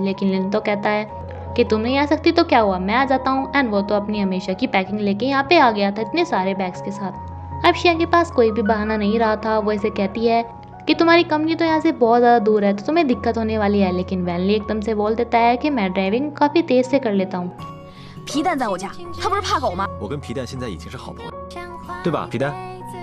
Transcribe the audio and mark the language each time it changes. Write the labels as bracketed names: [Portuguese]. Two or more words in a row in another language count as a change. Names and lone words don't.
[Hindi] लेकिन लिन तो कहता है कि तुम नहीं आ सकती तो क्या हुआ, मैं आ जाता हूँ एंड वो तो अपनी हमेशा की पैकिंग लेके यहाँ पे आ गया था इतने सारे बैग्स के साथ। अब शिया के पास कोई भी बहाना नहीं रहा था। वो इसे कहती है कि तुम्हारी कंपनी तो यहाँ से बहुत ज़्यादा दूर है तो तुम्हें दिक्कत होने वाली है, लेकिन वैनली एकदम से बोल देता है कि मैं ड्राइविंग काफ़ी तेज़ से कर लेता हूँ। [Chinese] 皮蛋在我家，他不是怕狗吗？我跟皮蛋现在已经是好朋友，对吧？皮蛋。